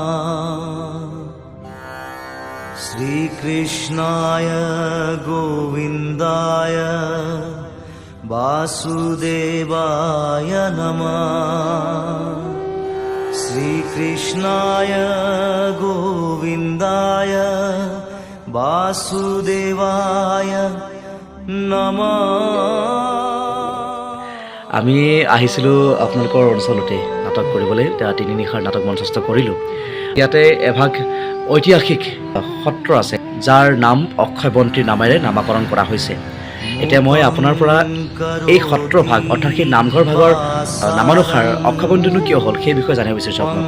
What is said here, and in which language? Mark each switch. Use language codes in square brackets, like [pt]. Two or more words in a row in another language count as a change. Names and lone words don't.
[sa] श्रीकृष्णाय गोविन्दाय वासुदेवाय नमः। श्रीकृष्णाय गोविन्दाय वासुदेवाय নমঃ। [as] আমি আহিছিলোঁ আপোনালোকৰ অঞ্চলতে নাটক কৰিবলৈ, এতিয়া 3 নিশাৰ নাটক মঞ্চস্থ কৰিলোঁ। ইয়াতে এভাগ ঐতিহাসিক সত্ৰ আছে যাৰ নাম অক্ষয়বন্তীৰ নামেৰে নামাকৰণ কৰা হৈছে। এতিয়া মই আপোনাৰ পৰা এই সত্ৰভাগ অৰ্থাৎ সেই নামঘৰ ভাগৰ নামানুসাৰ অক্ষয়বন্তীনো কিয় হ'ল সেই বিষয়ে জানিব বিচাৰিছোঁ আপোনাক।